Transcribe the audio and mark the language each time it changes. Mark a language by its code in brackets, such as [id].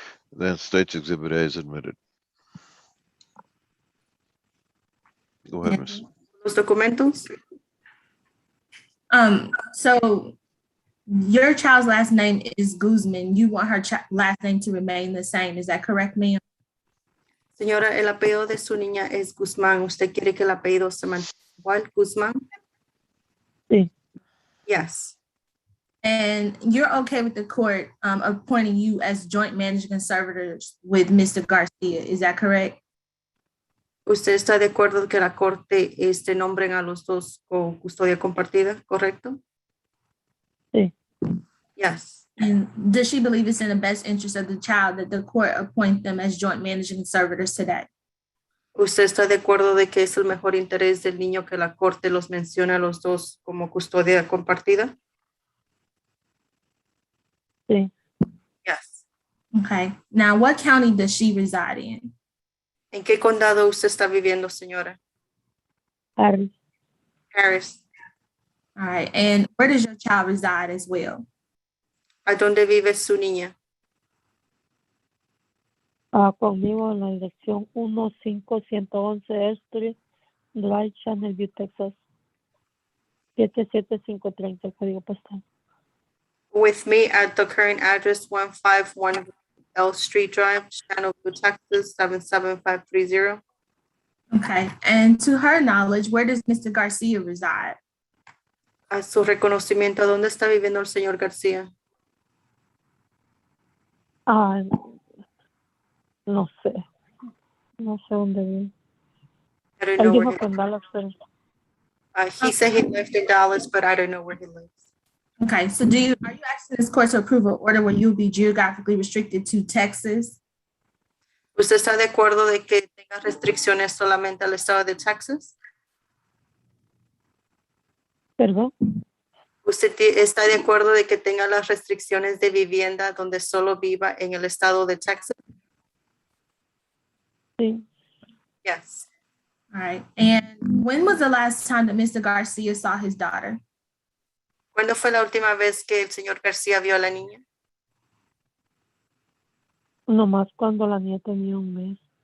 [en] Then State's Exhibit A is admitted. Go ahead, Miss. [es] Los documentos. [en] So your child's last name is Guzman. You want her last name to remain the same. Is that correct, ma'am? [es] Señora, el apellido de su niña es Guzmán. ¿Usted quiere que el apellido se mantenga igual, Guzmán? Sí, [en] Yes. And you're okay with the court appointing you as joint managing conservators with Mr. Garcia. Is that correct? [es] ¿Usted está de acuerdo que la corte nombren a los dos con custodia compartida, correcto? sí, [en] Yes. And does she believe it's in the best interest of the child that the court appoint them as joint managing conservators today? [es] ¿Usted está de acuerdo de que es el mejor interés del niño que la corte los mencione a los dos como custodia compartida? sí. [en] Yes. Okay. Now, what county does she reside in? [es] ¿En qué condado usted está viviendo, señora? Harris, [en] Harris. All right. And where does your child reside as well? [es] ¿A dónde vive su niña? conmigo en la dirección 15111 Street Drive, Channelview, Texas. 77530, el código postal. [en] With me at the current address 151 L Street Drive, Channelview, Texas 77530. Okay. And to her knowledge, where does Mr. Garcia reside? [es] A su reconocimiento, ¿a dónde está viviendo el señor García? Ah, no sé. No sé dónde vive. [en] I don't [es] Él [en] know [es] dijo [en] where [es] que en Dallas, pero [en] he said he lived in Dallas, but I don't know where he lives. Okay. So are you asking this court to approve an order where you'll be geographically restricted to Texas? [es] ¿Usted está de acuerdo de que tenga restricciones solamente al estado de Texas? perdón. ¿Usted está de acuerdo de que tenga las restricciones de vivienda donde solo viva en el estado de Texas? Sí. [en] Yes. All right. And when was the last time that Mr. Garcia saw his daughter? [es] ¿Cuándo fue la última vez que el señor García vio a la niña? Nomás cuando la niña tenía un mes.